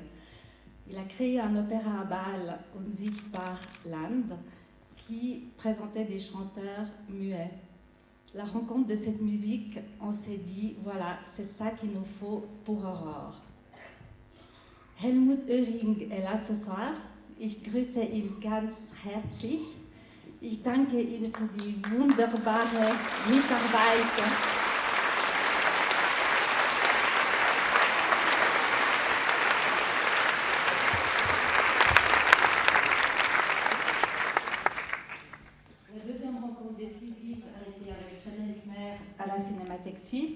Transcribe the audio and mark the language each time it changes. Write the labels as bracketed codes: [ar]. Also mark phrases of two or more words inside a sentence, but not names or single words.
[fr] Il a créé un opéra à Bâle, Unsichtbar Land, qui présentait des chanteurs muets. La rencontre de cette musique, on s'est dit, voilà, c'est ça qu'il nous faut pour Aurore. Helmut Höring est là ce soir. [de] Ich grüße ihn ganz herzlich. Ich danke Ihnen für die wunderbare Mitarbeit. [fr] La deuxième rencontre décisive a été avec Frédéric Maire à la Cinémathèque suisse.